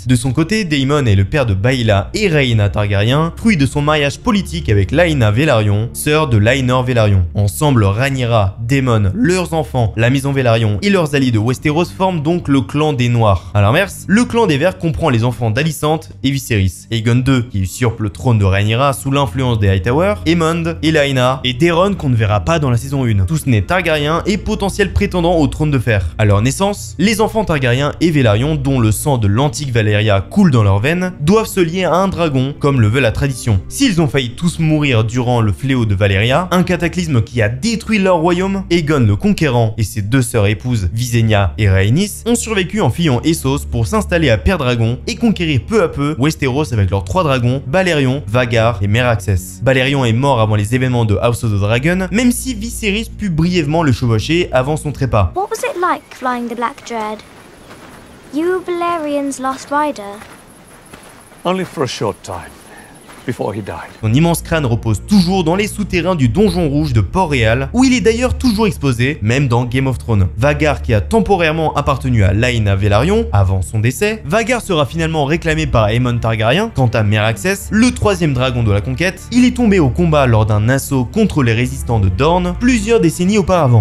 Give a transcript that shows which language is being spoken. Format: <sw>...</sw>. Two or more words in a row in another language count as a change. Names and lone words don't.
<fr>De son côté, Daemon est le père de Baela et Rhaena Targaryen, fruit de son mariage politique avec Laena Velaryon, sœur de Laenor Velaryon. Ensemble, Rhaenyra, Daemon, leurs enfants, la maison Velaryon et leurs alliés de Westeros forment donc le clan des Noirs. A l'inverse, le clan des Verts comprend les enfants d'Alicent et Viserys, Aegon II qui usurpe le trône de Rhaenyra sous l'influence des Hightower, Aemond, Elaena et Daeron qu'on ne verra pas dans la saison 1, tous nés Targaryens et potentiels prétendants au trône de fer. À leur naissance, les enfants Targaryens et Velaryon, dont le sang de l'antique Valyria coule dans leurs veines, doivent se lier à un dragon comme le veut la tradition. S'ils ont failli tous mourir durant le fléau de Valyria, un cataclysme qui a détruit leur royaume, Aegon le Conquérant et ses 2 sœurs épouses Visenya et Rhaenys ont survécu en fuyant Essos pour s'installer à Père-Dragon et conquérir peu à peu Westeros avec leurs 3 dragons, Balerion, Vhagar et Meraxes. Balerion est mort avant les événements de House of the Dragon, même si Viserys put brièvement le chevaucher avant son trépas.</fr> <en>What was it like flying the Black Dread? You were Balerian's last rider. Only for a short time, before he died.</en> <fr>Son immense crâne repose toujours dans les souterrains du donjon rouge de Port-Réal, où il est d'ailleurs toujours exposé, même dans Game of Thrones. Vhagar, qui a temporairement appartenu à Laena Velaryon avant son décès, Vhagar sera finalement réclamé par Aemon Targaryen. Quant à Meraxes, le 3e dragon de la conquête, il est tombé au combat lors d'un assaut contre les résistants de Dorne plusieurs décennies auparavant.</fr>